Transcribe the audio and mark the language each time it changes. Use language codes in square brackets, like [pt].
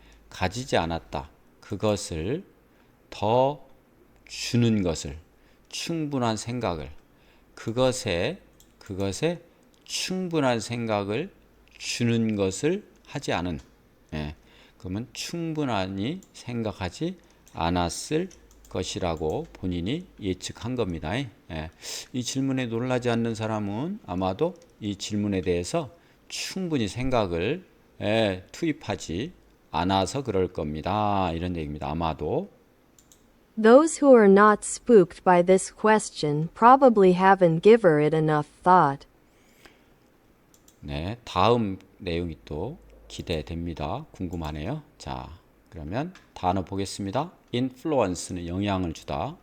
[ko] 가지지 않았다. 그것을 더 주는 것을 충분한 생각을 그것에 충분한 생각을 주는 것을 하지 않은 그러면 충분히 생각하지 않았을 것이라고 본인이 예측한 겁니다. 예. 이 질문에 놀라지 않는 사람은 아마도 이 질문에 대해서 충분히 생각을 투입하지 않아서 그럴 겁니다. 이런 얘기입니다. 아마도. [en] Those who are not spooked by this question probably haven't given it enough thought. [ko] 네, 다음 내용이 또 기대됩니다. 궁금하네요. 자, 그러면 단어 보겠습니다. influence는 영향을 주다.